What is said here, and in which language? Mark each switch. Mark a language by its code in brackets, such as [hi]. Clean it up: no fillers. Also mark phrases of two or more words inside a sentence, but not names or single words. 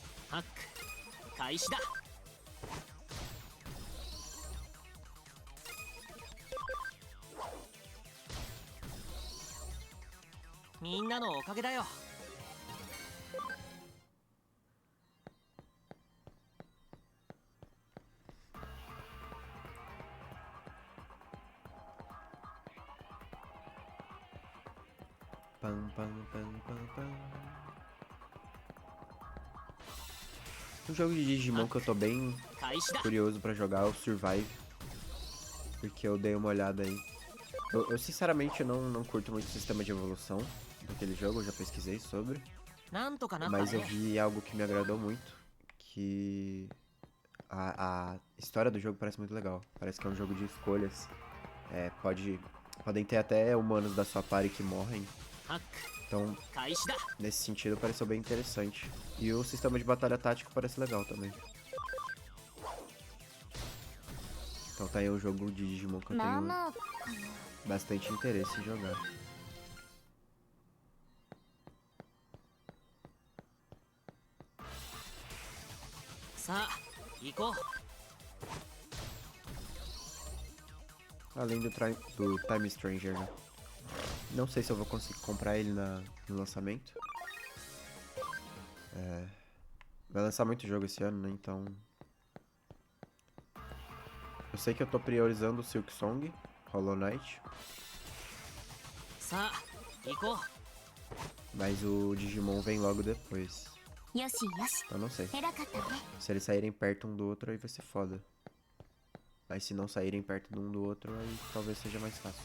[ja] ハック開始だ。みんなのおかげだよ。 Pam, pam, pam, pam, pam. [pt] Um jogo de Digimon que eu tô bem [ja] 開始だ。 [pt] curioso pra jogar é o Survive. Porque eu dei uma olhada aí. Eu sinceramente não curto muito o sistema de evolução daquele jogo, eu já pesquisei sobre. [ja] なんとかなった [pt] Mas eu [ja] ね。 [pt] vi algo que me agradou muito. Que a história do jogo parece muito legal. Parece que é um jogo de escolhas. Podem ter até humanos da sua party que morrem. [ja] ハック [pt] Então, [ja] 開始だ。 [pt] nesse sentido, pareceu bem interessante. E o sistema de batalha tático parece legal também. Então tá aí um jogo de Digimon que eu tenho bastante interesse em jogar. [ja] Sa, 行こう。 [pt] Além do Time Stranger, né? Não sei se eu vou conseguir comprar ele no lançamento. Vai lançar muito jogo esse ano, né? Então... Eu sei que eu tô priorizando o Silk Song, Hollow Knight. [ja] さあ、行こう。 [pt] Mas o Digimon vem logo depois. [ja] よしよし [pt] Eu não sei. [ja] 偉かったね [pt] Se eles saírem perto um do outro, aí vai ser foda. Mas se não saírem perto de um do outro, aí talvez seja mais fácil.